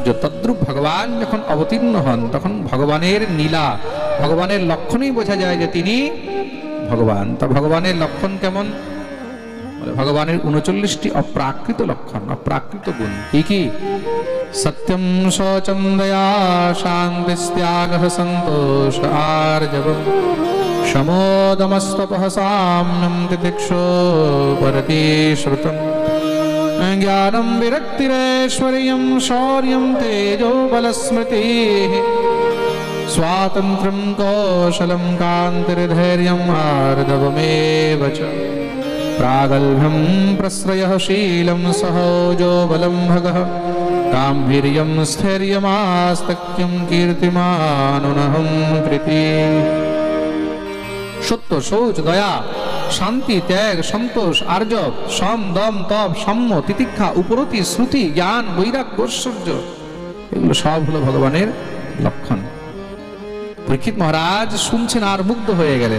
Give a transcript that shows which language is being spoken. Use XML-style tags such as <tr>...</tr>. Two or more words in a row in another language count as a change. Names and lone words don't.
<bn>তদ্রূপ ভগবান যখন অবতীর্ণ হন, তখন ভগবানের নীলা, ভগবানের লক্ষণেই বোঝা যায় যে তিনি ভগবান। তা ভগবানের লক্ষণ কেমন? বলে ভগবানের 39টি অপ্রাকৃত লক্ষণ, অপ্রাকৃত গুণ। কি কি?</bn> <sa>সত্যম শৌচম দয়া শান্তিস্ত্যাগ সন্তোষ আর্জবম সমোদমস্তপঃ সাম্যম তিতিক্ষো ভরতি শ্রুতম জ্ঞানম বিরক্তিরেশ্বর্যম শৌর্যম তেজো বলস্মৃতিঃ স্বাতন্ত্র্যম কৌশলম কান্তির্ধৈর্যম আর্জবমেব চ प्रागल्भ्यं प्रश्रयः शीलं सहोजो बलं भगः गाम्भीर्यं स्थैर्यमास्तक्यं कीर्तिमानुनहं कृति।</sa> <bn>সত্য, শৌচ, দয়া, শান্তি, ত্যাগ, সন্তোষ, আর্জব, সম, দম, তপ, সাম্য, তিতিক্ষা, উপরতি, শ্রুতি, জ্ঞান, বৈরাগ্য, ঐশ্বর্য, এগুলো সব হলো ভগবানের লক্ষণ। পরীক্ষিত মহারাজ শুনছেন আর মুগ্ধ হয়ে গেলেন।</bn>